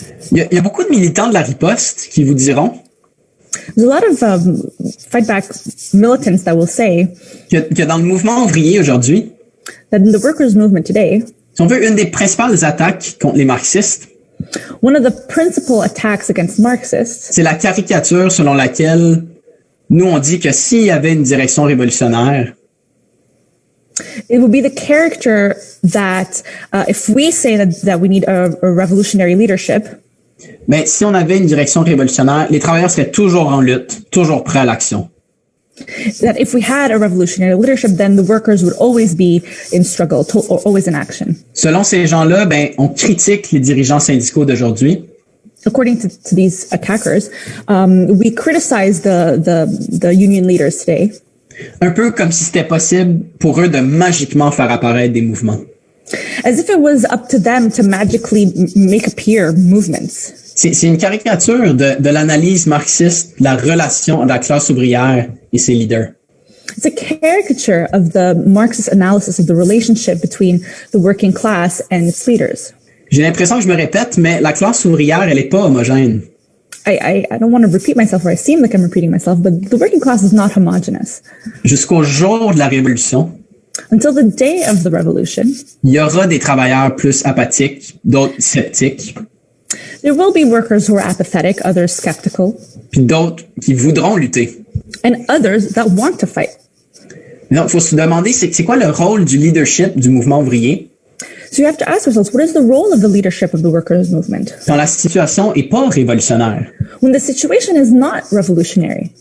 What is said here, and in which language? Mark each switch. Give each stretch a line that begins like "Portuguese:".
French: Il y a beaucoup de militants de la riposte qui vous diront
English: There's a lot of fight back militants that will say
French: que dans le mouvement ouvrier aujourd'hui,
English: that in the workers' movement today,
French: si on veut, une des principales attaques contre les marxistes,
English: one of the principal attacks against Marxists
French: c'est la caricature selon laquelle nous on dit que s'il y avait une direction révolutionnaire,
English: it would be the character that if we say that we need a revolutionary leadership,
French: mais si on avait une direction révolutionnaire, les travailleurs seraient toujours en lutte, toujours prêts à l'action.
English: that if we had a revolutionary leadership, then the workers would always be in struggle or always in action.
French: Selon ces gens-là, on critique les dirigeants syndicaux d'aujourd'hui.
English: According to these attackers, we criticize the union leaders today,
French: Un peu comme si c'était possible pour eux de magiquement faire apparaître des mouvements.
English: as if it was up to them to magically make appear movements.
French: C'est une caricature de l'analyse marxiste, de la relation de la classe ouvrière et ses leaders.
English: It's a caricature of the Marxist analysis of the relationship between the working class and its leaders.
French: J'ai l'impression que je me répète, mais la classe ouvrière, elle est pas homogène.
English: I don't want to repeat myself, or I seem like I'm repeating myself, but the working class is not homogenous.
French: Jusqu'au jour de la révolution,
English: Until the day of the revolution,
French: il y aura des travailleurs plus apathiques, d'autres sceptiques,
English: there will be workers who are apathetic, others skeptical,
French: puis d'autres qui voudront lutter.
English: and others that want to fight.
French: Donc, il faut se demander, c'est quoi le rôle du leadership du mouvement ouvrier
English: So you have to ask yourselves, what is the role of the leadership of the workers' movement
French: quand la situation est pas révolutionnaire?
English: when the situation is not revolutionary,